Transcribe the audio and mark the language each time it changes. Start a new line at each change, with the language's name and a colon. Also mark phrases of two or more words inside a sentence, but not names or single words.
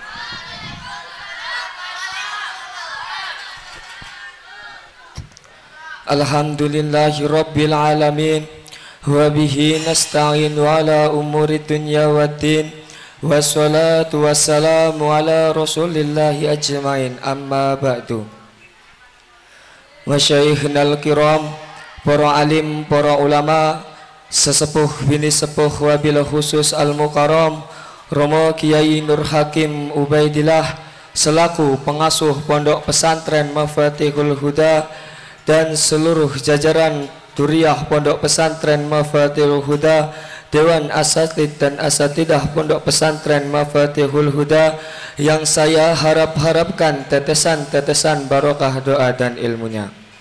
Arabic: الحمد لله رب العالمين. وبه نستعين على أمور الدنيا والدين. والصلاة والسلام على رسول الله أجمعين. أما بعد. وشيخنا الكرام,
Indonesian: para alim, para ulama, sesepuh bini sepuh
Arabic: وبالخصوص
Indonesian: al-mukarram Romo Kiai Nur Hakim Ubaidillah selaku pengasuh pondok pesantren Mafatihul Huda dan seluruh jajaran Duriyah pondok pesantren Mafatihul Huda, Dewan Asatid dan Asatidah pondok pesantren Mafatihul Huda yang saya harapkan tetesan-tetesan barokah doa dan ilmunya,